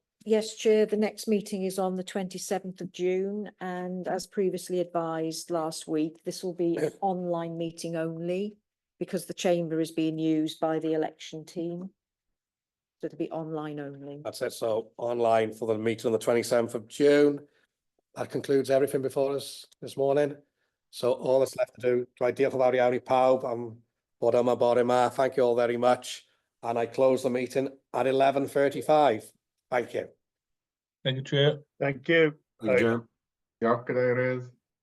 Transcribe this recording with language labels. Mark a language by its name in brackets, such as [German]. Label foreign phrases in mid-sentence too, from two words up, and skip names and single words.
[English] Yes, Chair, the next meeting is on the 27th of June, and as previously advised last week, this will be an online meeting only because the chamber is being used by the election team. So it'll be online only. That's it. So online for the meeting on the 27th of June. That concludes everything before us this morning. So all that's left to do, [Welsh] diolch yn fawr iawn I pawb am bod yma bore yma. [English] Thank you all very much. And I close the meeting at 11:35. Thank you. Thank you, Chair. Thank you. Thank you. [Welsh] Diolch, Cadeirydd.